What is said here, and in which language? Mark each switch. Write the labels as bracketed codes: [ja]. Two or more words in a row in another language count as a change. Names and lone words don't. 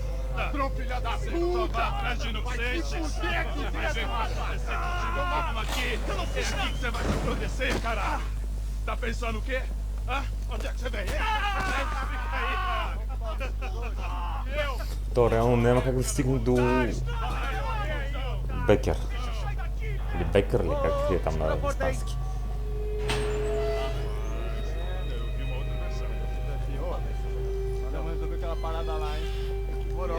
[pt] Ladrão, filha da puta! Atrás de inocentes! Vai ver mais acontecer contigo mesmo aqui! É aqui que você vai se acontecer, caralho! Tá pensando o quê? Hã? Onde é que você vem? Fica aí, cara! [bg] То реално няма как да стигне до Бекер. Или Бекър ли, как е там на испански. [pt] Parada lá, hein? Demorou.